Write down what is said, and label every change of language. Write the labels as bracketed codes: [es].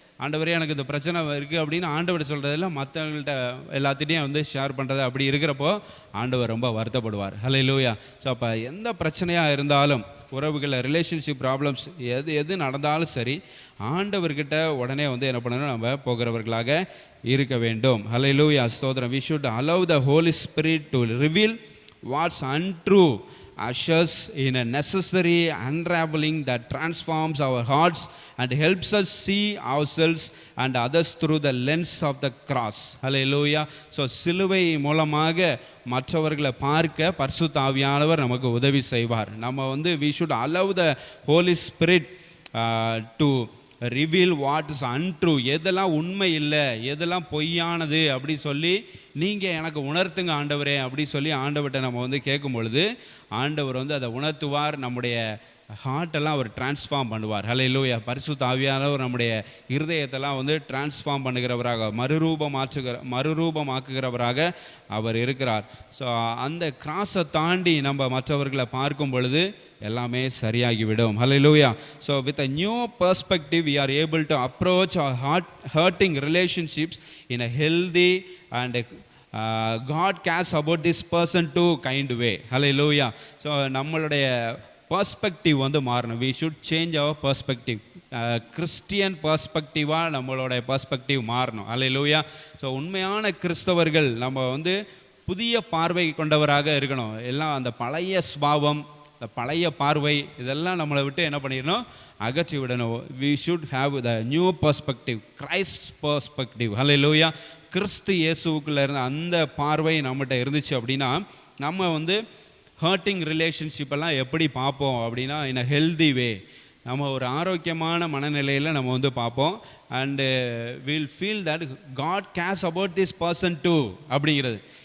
[ta] ஆண்டவரே எனக்கு இந்த பிரச்சனை இருக்குது அப்படின்னு ஆண்டவர் சொல்கிறதில்ல, மற்றவங்கள்ட்ட எல்லாத்திட்டையும் வந்து ஷேர் பண்ணுறது. அப்படி இருக்கிறப்போ ஆண்டவர் ரொம்ப வருத்தப்படுவார். ஹல்லேலூயா. ஸோ அப்போ எந்த பிரச்சனையாக இருந்தாலும், உறவுகளில் ரிலேஷன்ஷிப் ப்ராப்ளம்ஸ் எது நடந்தாலும் சரி, ஆண்டவர்கிட்ட உடனே வந்து என்ன பண்ணணும், நம்ம போகிறவர்களாக இருக்க வேண்டும். ஹல்லேலூயா. ஸ்தோத்திரம். [en] we should allow the Holy Spirit to reveal what's untrue, ushers in a necessary unraveling that transforms our hearts and helps us see ourselves and others through the lens of the cross. Hallelujah. [ta] So சிலுவை மூலமாக மற்றவர்களை பார்க்க பரிசுத்த ஆவியானவர் நமக்கு உதவி செய்வார். நம்ம வந்து we should allow the Holy Spirit to reveal what is untrue, எதெல்லாம் உண்மை இல்லை, எதெல்லாம் பொய்யானது அப்படி சொல்லி நீங்கள் எனக்கு உணர்த்துங்க ஆண்டவரே அப்படி சொல்லி ஆண்டவர்கிட்ட நம்ம வந்து கேட்கும் பொழுது ஆண்டவர் வந்து அதை உணர்த்துவார். நம்முடைய ஹார்ட்டெல்லாம் அவர் டிரான்ஸ்ஃபார்ம் பண்ணுவார். ஹல்லேலூயா. பரிசுத்த ஆவியானவர் நம்முடைய இருதயத்தெல்லாம் வந்து டிரான்ஸ்ஃபார்ம் பண்ணுகிறவராக, மறுரூபமாக்குகிறவராக அவர் இருக்கிறார். ஸோ அந்த கிராஸை தாண்டி நம்ம மற்றவர்களை பார்க்கும் பொழுது எல்லாமே சரியாகிவிடும். ஹல்லேலூயா. [en] So with a new perspective we are able to approach our hurting relationships in a healthy and God cares about this person too kind way. [ta] Hallelujah. So நம்மளுடைய பெர்ஸ்பெக்டிவ் வந்து மாறணும். [en] we should change our perspective. [ta] Christian பெர்ஸ்பெக்டிவாக நம்மளோட perspective மாறணும். ஹல்லேலூயா. So உண்மையான கிறிஸ்தவர்கள் நம்ம வந்து புதிய பார்வை கொண்டவராக இருக்கணும். எல்லாம் அந்த பழைய ஸ்பாவம், இந்த பழைய பார்வை இதெல்லாம் நம்மளை விட்டு என்ன பண்ணிடணும், அகற்றி விடணும். [en] we should have the new perspective, Christ perspective. [ta] ஹல்லேலூயா. கிறிஸ்து இயேசுவுக்குள்ள இருந்த அந்த பார்வை நம்மகிட்ட இருந்துச்சு அப்படின்னா நம்ம வந்து ஹர்ட்டிங் ரிலேஷன்ஷிப்பெல்லாம் எப்படி பார்ப்போம் அப்படின்னா இன் அ ஹெல்தி வே, நம்ம ஒரு ஆரோக்கியமான மனநிலையில் நம்ம வந்து பார்ப்போம். [en] And will feel that God cares about this person too அப்படிங்கிறது.